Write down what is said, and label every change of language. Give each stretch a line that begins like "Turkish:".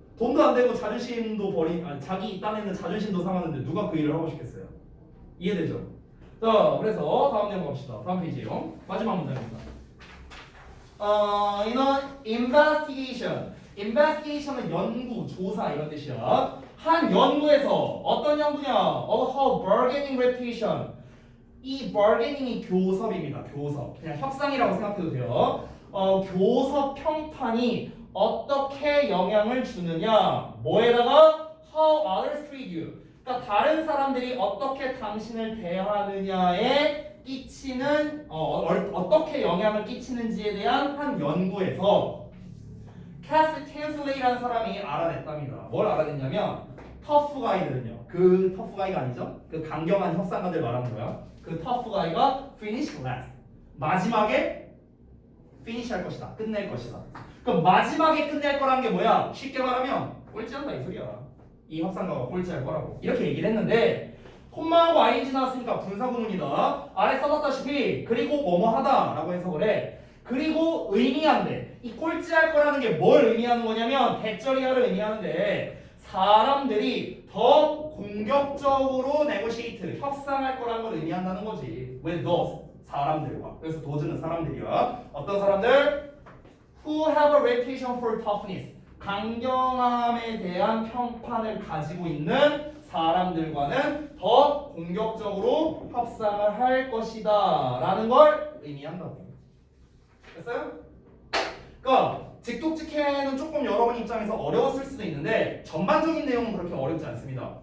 Korean: 돈도 안 되고 자존심도 자기 딴에는 자존심도 상하는데 누가 그 일을 하고 싶겠어요? 이해되죠? 자, 그래서 다음 내용 갑시다. 다음 페이지요. 마지막 문장입니다. 이는 investigation. investigation은 연구, 조사 이런 뜻이야. 한 연구에서 어떤 연구냐?
English: Of how bargaining reputation.
Korean: 이 bargaining이 교섭입니다. 교섭. 그냥 협상이라고 생각해도 돼요. 교섭 평판이 어떻게 영향을 주느냐? 뭐에다가
English: how others treat you.
Korean: 그러니까 다른 사람들이 어떻게 당신을 대하느냐에 끼치는 어떻게 영향을 끼치는지에 대한 한 연구에서 캐스 틴슬레이라는 사람이 알아냈답니다. 뭘 알아냈냐면 터프 가이들은요. 그 터프 가이가 아니죠? 그 강경한 협상가들 말하는 거야. 그 터프 가이가
English: finish last.
Korean: 마지막에 finish 할 것이다. 끝낼 것이다. 그럼 마지막에 끝낼 거라는 게 뭐야? 쉽게 말하면 꼴찌한다 이 소리야. 이 협상가가 꼴찌할 거라고. 이렇게 얘기를 했는데 콤마하고 ing 나왔으니까 분사구문이다. 아래 써놨다시피 그리고 뭐뭐 하다 라고 해석을 해. 그리고 의미한대. 이 꼴찌할 거라는 게 뭘 의미하는 거냐면 대절이하를 의미하는데 사람들이 더 공격적으로 네고시에이트 협상할 거라는 걸 의미한다는 거지.
English: with those
Korean: 사람들과. 그래서 does는 사람들이야. 어떤 사람들?
English: who have a reputation for toughness.
Korean: 강경함에 대한 평판을 가지고 있는 사람들과는 더 공격적으로 협상을 할 것이다 라는 걸 의미한다고. 됐어요? 그러니까 직독직해는 조금 여러분 입장에서 어려웠을 수도 있는데 전반적인 내용은 그렇게 어렵지 않습니다.